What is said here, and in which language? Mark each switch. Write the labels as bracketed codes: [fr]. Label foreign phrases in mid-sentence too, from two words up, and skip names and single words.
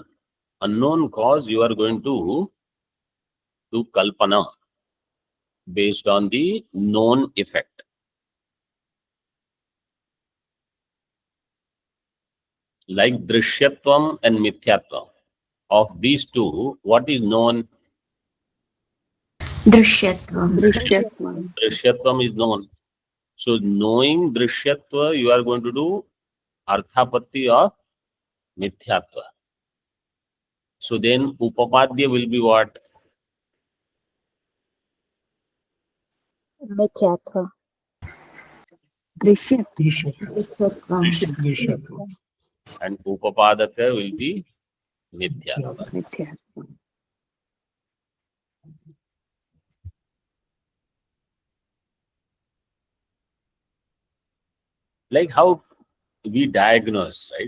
[en] Unknown cause you are going to do kalpana based on the known effect. Like Drishyatvam and Mithyatvam. Of these two, what is known? Drishyatvam. दृश्यत्वं Drishyatvam is known. So knowing Drishyatva, you are going to do Arthapatti of Mithyatva. So then Upapadya will be what? मिथ्यात्व दृश्य Drishyatvam. Drishyatvam. And Upapadaka will be Mithyatva. मिथ्यात्वं Like how we diagnose, right?